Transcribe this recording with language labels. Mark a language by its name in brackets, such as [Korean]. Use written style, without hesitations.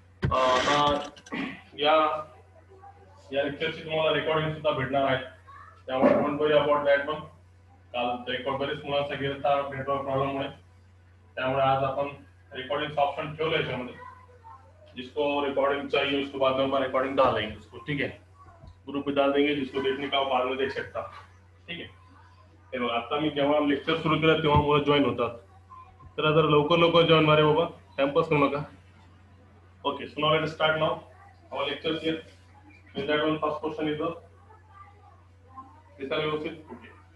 [Marathi] आता या लेक्चरची तुम्हाला रेकॉर्डिंग सुद्धा भेटणार आहे, त्यामुळे [English] Don't worry about that. [Marathi] पण काल रेकॉर्ड बरेच मुलांचा गेला नेटवर्क प्रॉब्लेममुळे, त्यामुळे आज आपण रिकॉर्डिंग ऑप्शन ठेवलं याच्यामध्ये. [Hindi] जिसको रिकॉर्डिंग चाहिए उसको बाद में रिकॉर्डिंग डाल देंगे उसको, ठीक है. ग्रुप में डाल देंगे, जिसको देखने का बाद में देख सकता, ठीक आहे. [Marathi] हे बघा, आता मी जेव्हा लेक्चर सुरू केलं तेव्हा मुलं जॉईन होतात, तर जर लवकर जॉईन मारे बाबा, टाइमपास करू नका. [English] Okay, so now let us start now our lecture here. In that one, first question is the this are व्यवस्थित. Okay.